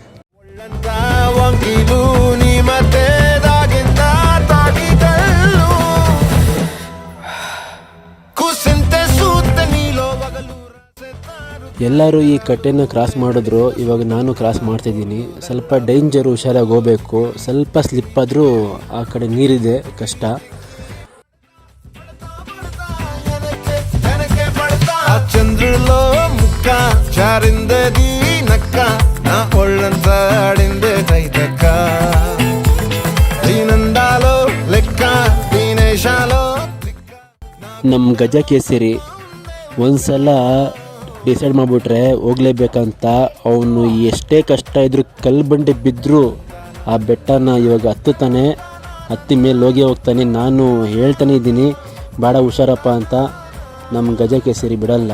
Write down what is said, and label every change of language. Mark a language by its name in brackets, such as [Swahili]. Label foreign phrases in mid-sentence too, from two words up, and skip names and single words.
[Kannada] ಎಲ್ಲರೂ ಈ ಕಟ್ಟೆನ ಕ್ರಾಸ್ ಮಾಡಿದ್ರು. ಇವಾಗ ನಾನು ಕ್ರಾಸ್ ಮಾಡ್ತಿದ್ದೀನಿ. ಸ್ವಲ್ಪ ಡೇಂಜರು, ಹುಷಾರಾಗಿ ಹೋಗಬೇಕು. ಸ್ವಲ್ಪ ಸ್ಲಿಪ್ ಆದರೂ ಆ ಕಡೆ ನೀರಿದೆ, ಕಷ್ಟ. [Telugu] చంద్రులో ముక్క చారిందది నక్క నా ఒళ్ళంతా ఆడిందే తైతక్క దీనందాలో లెక్క దీనేశాలో. [Kannada] ನಮ್ಮ ಗಜ ಕೇಸರಿ ಒಂದ್ಸಲ ಡಿಸೈಡ್ ಮಾಡಿಬಿಟ್ರೆ ಹೋಗ್ಲೇಬೇಕಂತ. ಅವನು ಎಷ್ಟೇ ಕಷ್ಟ ಇದ್ರೂ ಕಲ್ಲು ಬಂಡೆ ಬಿದ್ದರೂ ಆ ಬೆಟ್ಟನ ಇವಾಗ ಹತ್ತುತ್ತಾನೆ, ಹತ್ತಿ ಮೇಲೆ ಹೋಗ್ತಾನೆ. ನಾನು ಹೇಳ್ತಾನೆ ಇದ್ದೀನಿ ಭಾಳ ಹುಷಾರಪ್ಪ ಅಂತ. ನಮ್ಮ ಗಜ ಕೇಸರಿ ಬಿಡಲ್ಲ.